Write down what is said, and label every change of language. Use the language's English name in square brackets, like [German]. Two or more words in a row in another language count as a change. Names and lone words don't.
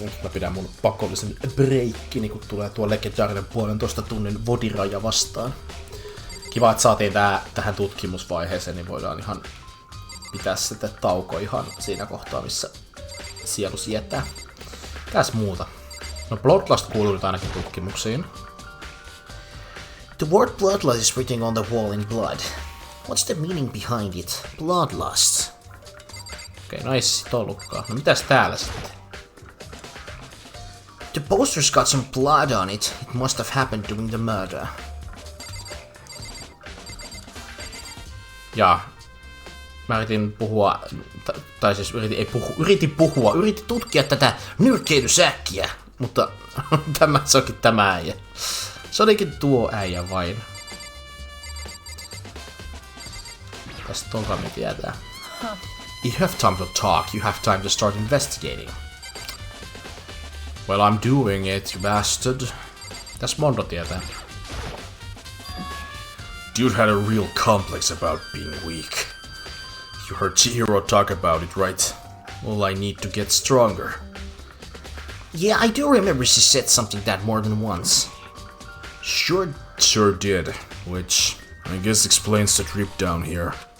[Finnish] Nyt mä pidän mun pakollisen breikkini, kun tulee tuo legendaarinen 1,5 tunnin vodiraja vastaan. Kiva, että saatiin tähän tutkimusvaiheeseen, niin voidaan ihan pitää sitten tauko ihan siinä kohtaa, missä sielu sietää. Mitäs muuta? No Bloodlust kuuluu nyt ainakin tutkimuksiin. [English] The word bloodlust is written on the wall in blood. What's the meaning behind it? Bloodlust. [Finnish] Okei, no ei se sit ollutkaan. No mitäs täällä sitten? [English] The poster's got some blood on it. It must have happened during the murder. [Finnish] Jaa. Mä yritin puhua, tai siis yritin tutkia tätä nyrkkeilysäkkiä, mutta se onkin tämä äijä. Se olikin tuo äijä vain. Tästä Togami tietää. [English] You have time to talk, you have time to start investigating. Well, I'm doing it, you bastard. [Finnish] Tässä Mondo tietää. [English] Dude had a real complex about being weak. You heard Chihiro talk about it, right? Well, I need to get stronger. Yeah, I do remember she said something that more than once. Sure did, which I guess explains the trip down here.